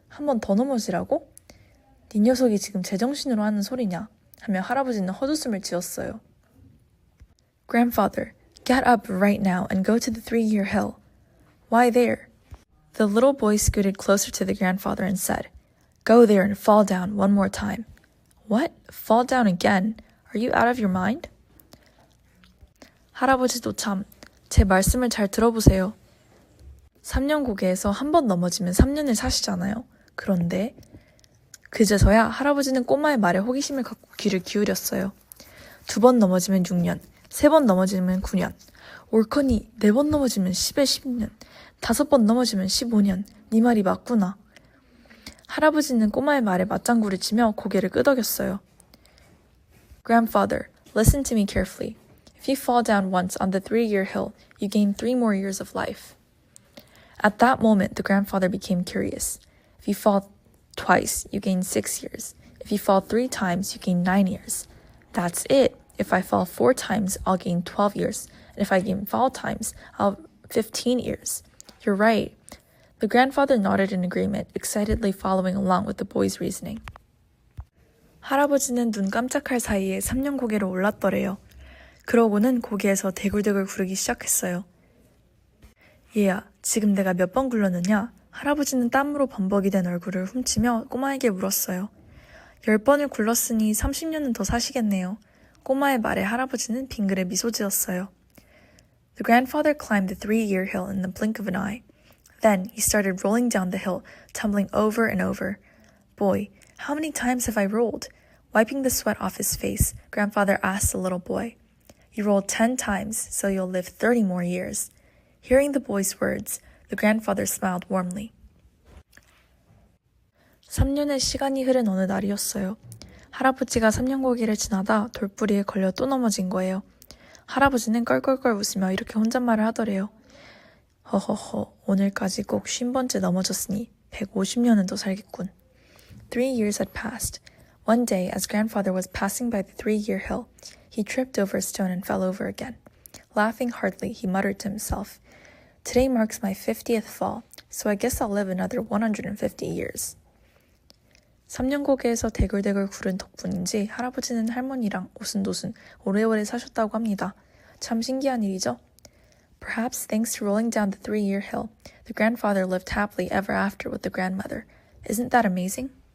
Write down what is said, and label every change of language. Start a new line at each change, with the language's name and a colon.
Korean: 한 번 더 넘어지라고? 네 녀석이 지금 제정신으로 하는 소리냐? 하며 할아버지는 헛웃음을 지었어요.
English: Grandfather, Get up right now and go to the 3-year hill. Why there? The little boy scooted closer to the grandfather and said, Go there and fall down one more time. What? Fall down again? Are you out of your mind?
Korean: 할아버지도 참, 제 말씀을 잘 들어보세요. 3년 고개에서 한 번 넘어지면 3년을 사시잖아요. 그런데 그제서야 할아버지는 꼬마의 말에 호기심을 갖고 귀를 기울였어요. 2번 넘어지면 6년, 3번 넘어지면 9년, 옳거니 4번 넘어지면 10에 10년, 5번 넘어지면 15년, 네 말이 맞구나. 할아버지는 꼬마의 말에 맞장구를 치며 고개를 끄덕였어요.
English: Grandfather, listen to me carefully. If you fall down once on the 3-year hill, you gain 3 more years of life. At that moment, the grandfather became curious. If you fall twice, you gain 6 years. If you fall 3 times, you gain 9 years. That's it. If I fall 4 times, I'll gain 12 years. And if I gain 5 times, I'll 15 years. You're right. The grandfather nodded in agreement, excitedly following along with the boy's reasoning.
Korean: 할아버지는 눈 깜짝할 사이에 3년 고개로 올랐더래요. 그러고는 고개에서 대굴대굴 구르기 시작했어요. 얘야, 지금 내가 몇 번 굴렀느냐? 할아버지는 땀으로 범벅이 된 얼굴을 훔치며 꼬마에게 물었어요. 10번을 굴렀으니 30년은 더 사시겠네요. 꼬마의 말에 할아버지는 빙그레 미소 지었어요.
English: The grandfather climbed the 3-year hill in the blink of an eye. Then he started rolling down the hill, tumbling over and over. Boy, how many times have I rolled? Wiping the sweat off his face, grandfather asked the little boy. You rolled 10 times, so you'll live 30 more years. Hearing the boy's words, the grandfather smiled warmly.
Korean: 3년의 시간이 흐른 어느 날이었어요. 할아버지가 3년 고개를 지나다 돌부리에 걸려 또 넘어진 거예요. 할아버지는 껄껄껄 웃으며 이렇게 혼잣말을 하더래요. 허허허, 오늘까지 꼭 50번째 넘어졌으니 150년은 더 살겠군.
English: 3 years had passed. One day, as grandfather was passing by the 3-year hill, he tripped over a stone and fell over again. Laughing heartily, he muttered to himself, Today marks my 50th fall, so I guess I'll live another 150 years.
Korean: 3년 고개에서 대굴대굴 구른 덕분인지 할아버지는 할머니랑 오순도순 오래오래 사셨다고 합니다. 참 신기한 일이죠?
English: Perhaps thanks to rolling down the 3-year hill, the grandfather lived happily ever after with the grandmother. Isn't that amazing?